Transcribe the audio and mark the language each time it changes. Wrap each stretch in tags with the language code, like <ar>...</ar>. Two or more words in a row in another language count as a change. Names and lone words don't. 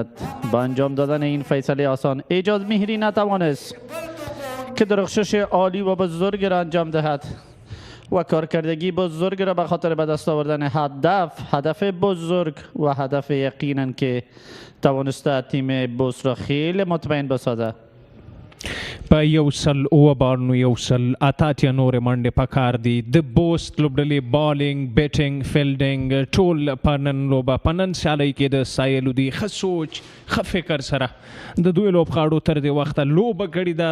<fa>با انجام دادن این فیصله آسان ایجاز مهری نتوانست که درخشش عالی و بزرگ را انجام دهد و کارکردگی بزرگ را به خاطر به دست آوردن هدف بزرگ و هدف یقینا که توانسته تیم بوست را خیلی مطمئن بسازد.</fa> <ps>په 108 نورې منډې په کار دي. د بوست لوبډلې بالینګ، بیټینګ، فیلډینګ ټول په نن لوبه په نن سیالۍ کې د سایلو دي. ښه سوچ، ښه فکر سره د دوی لوبغاړو تر دې وخته لوبه کړې ده.</ps>